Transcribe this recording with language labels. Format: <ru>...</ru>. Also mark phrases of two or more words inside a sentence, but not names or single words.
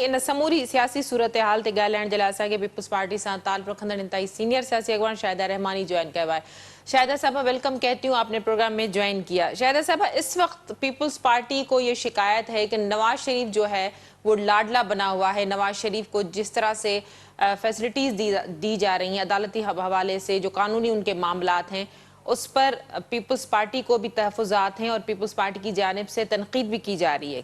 <sd>ان سموری سیاسی صورتحال تے ڳالهائڻ جي لاءِ اسان کي پیپلز پارٽي سان تعلق رکندڙ انتهائي سینئر سیاسی اڳواڻ شاہدہ رحمانی</sd> <ur>جوائن کیا ہے. شاہدہ صاحبہ ویلکم کہتی ہوں, آپ نے پروگرام میں جوائن کیا. شاہدہ صاحبہ اس وقت پیپلز پارٹی کو یہ شکایت ہے کہ نواز شریف جو ہے وہ لاڈلا بنا ہوا ہے. نواز شریف کو جس طرح سے فیسلٹیز دی جا رہی ہیں عدالتی حوالے سے, جو قانونی ان کے معاملات ہیں, اس پر پیپلز پارٹی کو بھی تحفظات ہیں اور پیپلز پارٹی کی جانب سے تنقید بھی کی جا رہی ہے.</ur>